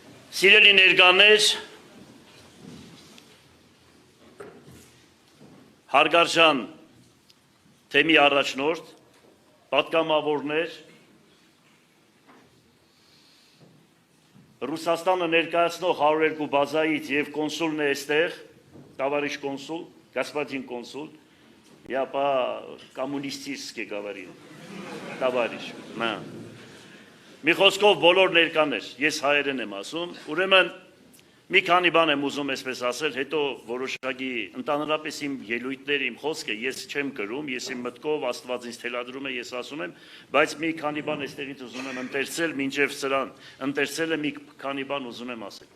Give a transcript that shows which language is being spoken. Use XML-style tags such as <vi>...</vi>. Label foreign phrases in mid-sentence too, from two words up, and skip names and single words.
<hy>Սիրելի ներկաներ, հարգարժան թեմի առաջնորդ, պատգամավորներ, Ռուսաստանը ներկայացնող 102 բազայից եւ կոնսուլն է այստեղ,</hy> <ru>товарищ консул, господин консул, я по-коммунистически говорю, товарищ,</ru> <hy>նա։ Մի խոսքով բոլոր ներկաներ, ես հայերեն եմ ասում, ուրեմն մի քանի բան եմ ուզում այսպես ասել, հետո որոշակի ընդհանրապես իմ ելույթները, իմ խոսքը ես չեմ կրում, ես իմ մտքով Աստված ինձ թելադրում է, ես ասում եմ, բայց մի քանի բան այստեղից ուզում եմ ընթերցել, մինչև սրան, ընթերցել եմ մի քանի բան ուզում եմ ասել։</hy>